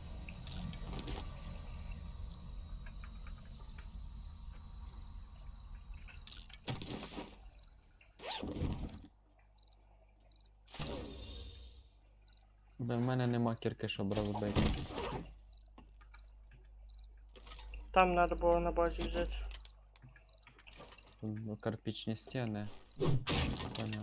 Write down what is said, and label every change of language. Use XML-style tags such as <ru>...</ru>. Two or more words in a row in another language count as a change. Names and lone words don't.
<uk>Бо в мене нема кірки, щоб розбити.</uk> <ru>Там надо было на базе взять.</ru> <uk>Тут кирпичні стіни. Понял.</uk>